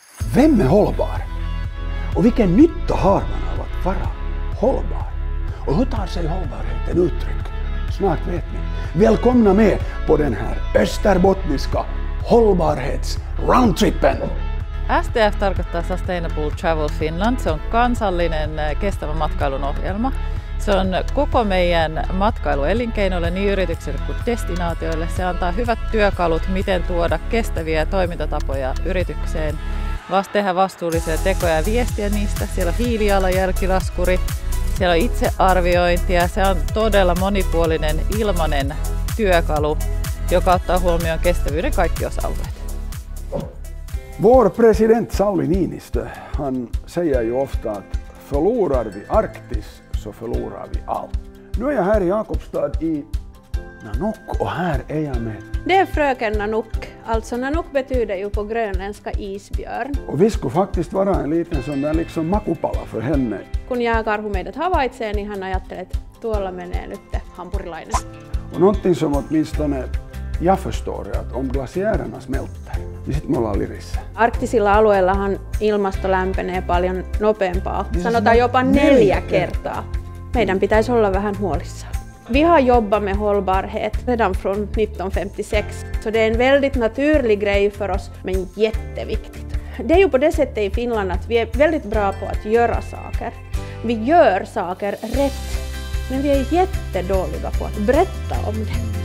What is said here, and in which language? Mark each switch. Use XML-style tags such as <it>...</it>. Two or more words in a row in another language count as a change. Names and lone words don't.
<sv>Vem är hållbar? Och vilken nytta har man av att vara hållbar? Och hur tar sig hållbarheten uttryck? Snart vet ni. Välkomna med på den här österbottniska hållbarhets-roundtrippen.</sv> <fi>STF tarkoittaa Sustainable Travel Finland. Se on kansallinen kestävän matkailun ohjelma. Se on koko meidän matkailuelinkeinoille, niin yrityksille kuin destinaatioille. Se antaa hyvät työkalut, miten tuoda kestäviä toimintatapoja yritykseen, tehdä vastuullisia tekoja ja viestiä niistä. Siellä on hiilijalanjälkilaskuri, siellä on itsearviointia. Se on todella monipuolinen ilmainen työkalu, joka ottaa huomioon kestävyyden kaikki osa-alueet.</fi> <sv>Vår president Sauli Niinistö, han säger ju ofta att förlorar vi Arktis så förlorar vi allt. Nu är jag här i Jakobstad i Nanook och här är jag med. Det är fröken Nanook. Alltså Nanook betyder ju på grönländska isbjörn. Och vi skulle faktiskt vara en liten sån där liksom makupala för henne.</sv> <fi>Kun jääkarhu meidät havaitsee, niin hän ajattelee, että tuolla menee nyt hampurilainen.</fi> <sv>Och någonting som åtminstone jag förstår är att om glaciärerna smälter,</sv> <fi>niin sit me ollaan lirissä. Arktisilla alueillahan ilmasto lämpenee paljon nopeampaa, sanotaan jopa 4 kertaa. Meidän pitäisi olla vähän huolissaan.</fi> <sv>Vi har jobbat med hållbarhet redan från 1956, så det är en väldigt naturlig grej för oss, men jätteviktigt. Det är ju på det sättet i Finland att vi är väldigt bra på att göra saker. Vi gör saker rätt, men vi är jättedåliga på att berätta om det.</sv>